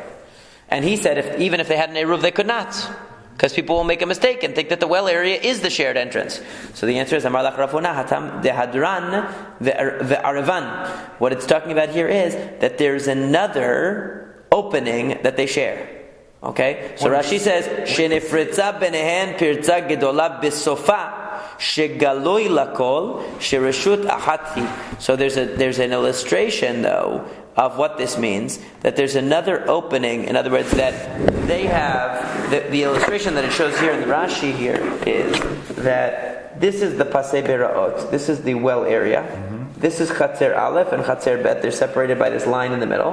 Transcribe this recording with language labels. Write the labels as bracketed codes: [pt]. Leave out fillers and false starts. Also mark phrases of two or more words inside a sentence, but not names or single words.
[en] And he said even if they had an eruv, they could not. Because people will make a mistake and think that the well area is the shared entrance. So the answer is, [arc] אמר לך רב הונא התם דהדרן וערבן. [en] What it's talking about here is that there's another opening that they share. Okay? So Rashi says, [he] שנפרצה ביניהן פרצה גדולה בסופה שגלוי לכל שרשות אחת. [en] So there's an illustration though of what this means, that there's another opening. In other words, that they have the illustration that it shows here in the Rashi here is that this is the [he] פסי ביראות. [en] This is the well area. Mm-hmm. This is [he] חצר אלף [en] and [he] חצר בית. [en] They're separated by this line in the middle.